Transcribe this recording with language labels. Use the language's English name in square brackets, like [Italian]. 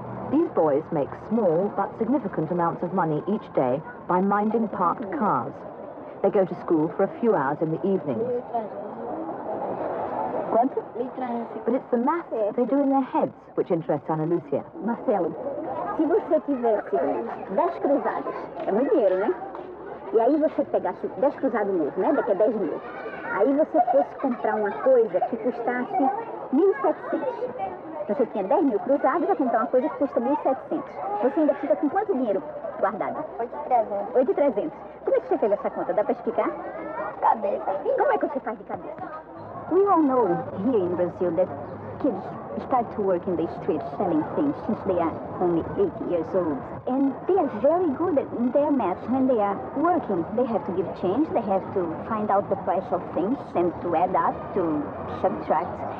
[English] These boys make small but significant amounts of money each day by minding parked cars. They go to school for a few hours in the evenings. But it's the maths they do in their heads which interests Ana Lucia. [Portuguese] Marcelo, se você tivesse 10 cruzados, é muito dinheiro, né? E aí você pegasse 10 cruzados mesmo, né? Daqui a 10 mil. Aí você fosse comprar uma coisa que custasse 1.700. Você tinha 10 mil cruzados, vai comprar uma coisa que custa 1.700. Você ainda fica com quanto dinheiro guardado? 8.300. 8.300. Como é que você fez essa conta? Dá para explicar? Cabeça. Como é que você faz de cabeça? [English] We all know here in Brazil that kids start to work in the streets selling things since they are only 8 years old. And they are very good at their maths when they are working. They have to give change, they have to find out the price of things and to add up, to subtract.